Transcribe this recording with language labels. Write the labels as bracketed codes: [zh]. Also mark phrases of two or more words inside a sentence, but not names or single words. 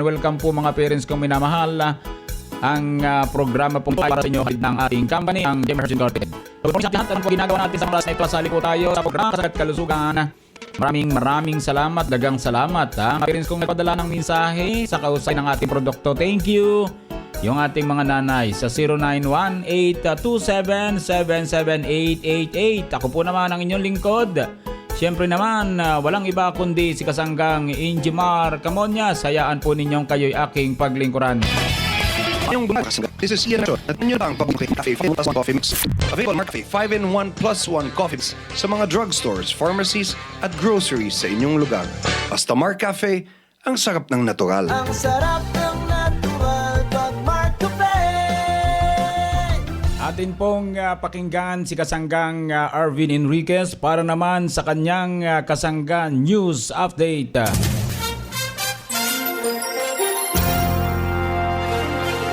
[tl] Welcome po mga parents kong minamahal. Ang programa po para sa inyo ng ating company, ang Jmar Herbs Incorporated. So, kung sa lahat, ano po ginagawa natin sa oras na ito, sali po tayo sa programa Kasanggat Kalusugan. Maraming salamat, dagang salamat mga parents kong nagpadala ng mensahe sa kausay ng ating produkto. [en] Thank you. [tl] Yung ating mga nanay sa 0918-277-77888. Ako po naman ang inyong lingkod. Siyempre naman, walang iba kundi si Kasanggang Injimar Camonyas. Hayaan po ninyong kayo'y aking paglingkuran. [en] This is [tl] Ian at ninyo lang pabuking Cafe 5 plus 1 coffee mix. Available Mark Cafe 5-in-1 plus 1 coffee mix sa mga drugstores, pharmacies at groceries sa inyong lugar. Basta Mark Cafe, ang sarap ng natural. Ang sarap ng natural pag Mark Cafe. Atin pong pakinggan si Kasanggang Arvin Enriquez para naman sa kanyang Kasangga News Update.